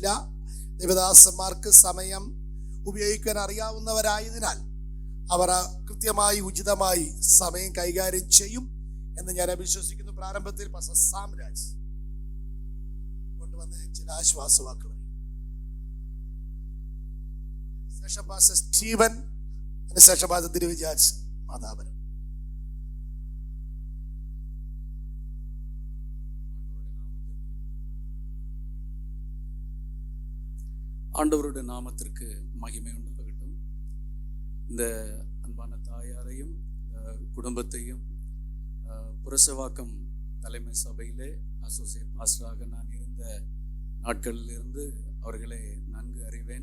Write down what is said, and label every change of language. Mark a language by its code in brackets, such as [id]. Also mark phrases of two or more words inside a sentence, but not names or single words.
[ml] ദേവദാസന്മാർക്ക് സമയം ഉപയോഗിക്കാൻ അറിയാവുന്നവരായതിനാൽ അവർ കൃത്യമായി ഉചിതമായി സമയം കൈകാര്യം ചെയ്യും എന്ന് ഞാൻ വിശ്വസിക്കുന്നു. പ്രാരംഭത്തിൽ പാസ്റ്റർ സാംരാജ് കൊണ്ടുവന്ന ചില ആശ്വാസവാക്കുകൾ, ശേഷം പാസ്റ്റർ സ്റ്റീവൻ, അതിനുശേഷം പാസ്റ്റർ തിരുവിജാജ് മാതാപുരം. [ta] ஆண்டவருடைய நாமத்திற்கு மகிமை உண்டாகட்டும். இந்த அன்பான தாயாரையும் குடும்பத்தையும் புரசவாக்கம் தலைமை சபையிலே [en] associate pastoraaga [ta] நான் இருந்த நாட்களிலிருந்து அவர்களை நன்கு அறிவேன்.